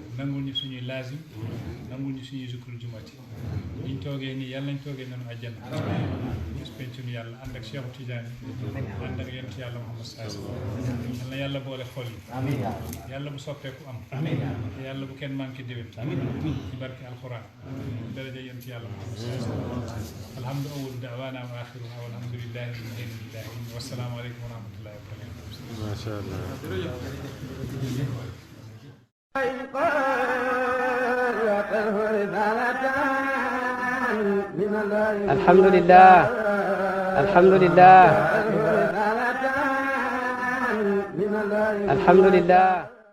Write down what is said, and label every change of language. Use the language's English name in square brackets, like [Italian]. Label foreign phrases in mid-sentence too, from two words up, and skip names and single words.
[Wolof] nangul ñu suñuy laazim nangul ñu suñuy [Arabic] ذكر الجمعة [Wolof] liñ toogee nii yàlla nañ toogee noonu àjjana bis pencum yàlla ànd ak Cheikh Tidiane ànd ak yonent yàlla Muhammad [Arabic] صلى الله عليه وسلم [Wolof] yal na yàlla boole xol yi yàlla bu soppeeku am te yàlla bu kenn manqué déwén ci barke alquran daraja yonent yàlla Muhammad [Arabic] صلى الله عليه وسلم الحمد أول دعوانا وآخرها والحمد لله رب العالمين والسلام عليكم ورحمة الله وبركاته ما شاء الله الحمد لله الحمد لله الحمد لله